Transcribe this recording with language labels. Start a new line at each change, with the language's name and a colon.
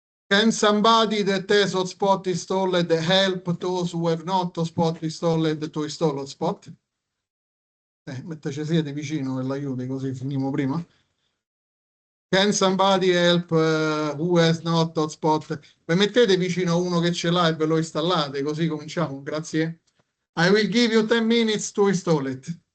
English: Can somebody that has hotspot installed help those who have not hotspot installed to install hotspot?
Italian: Mentre ci siete vicino e l'aiuti così finiamo prima.
English: Can somebody help who has not hotspot?
Italian: Vi mettete vicino a uno che ce l'ha e ve lo installate, così cominciamo. Grazie.
English: I will give you 10 minutes to install it.